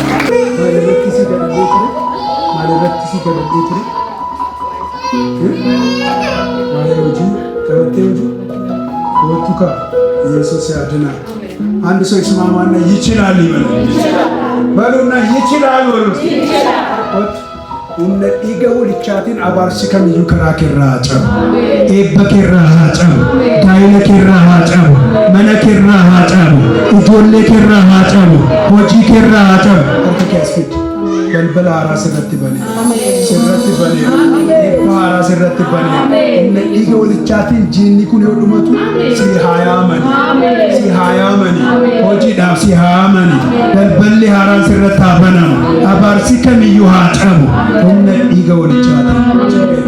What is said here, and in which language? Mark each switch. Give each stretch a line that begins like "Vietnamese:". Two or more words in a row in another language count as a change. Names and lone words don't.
Amharic: ኢየሱስ ያድናል። አንድ ሰው ይስማማና ይችላል ይበል። በሉና ይችላል በሉ።
Oromo: humna dhiiga walichaatiin abaarsi kamiyyuu karaa keerraa haa cabu, eebba keerraa haa cabu, gaa'ela keerraa haa cabu, mana keerraa haa cabu, ijoollee keerraa haa cabu, hojii keerraa haa cabu. Harka kee as fidi. Balbala haaraa sirratti banee, sirratti banee, eebba haaraa sirratti banee, humna dhiiga walichaatiin jiinni kun yoo dhumatu si haa yaamani, si haa yaamani, hojiidhaaf si haa yaamani, balballi haaraan sirratti haa banamu, abaarsi kamiyyuu haa cabu, humna dhiiga walichaatiin.